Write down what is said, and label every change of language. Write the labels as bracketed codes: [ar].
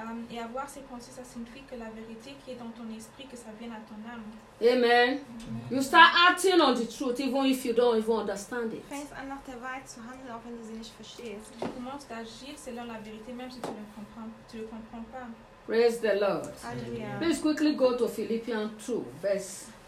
[fr] Et avoir ses pensées, ça signifie que la vérité qui est dans ton esprit, que ça vienne à ton âme. [en] Amen. You start acting on the truth, even if you don't even understand it. [de] Fängst an, nach der Wahrheit zu handeln, auch wenn du sie nicht verstehst. [fr] Tu commences d'agir selon la vérité, même si tu ne comprends pas. [en] Praise the Lord. [fr] Alléluia. [en] Please quickly go to Philippians 2, verse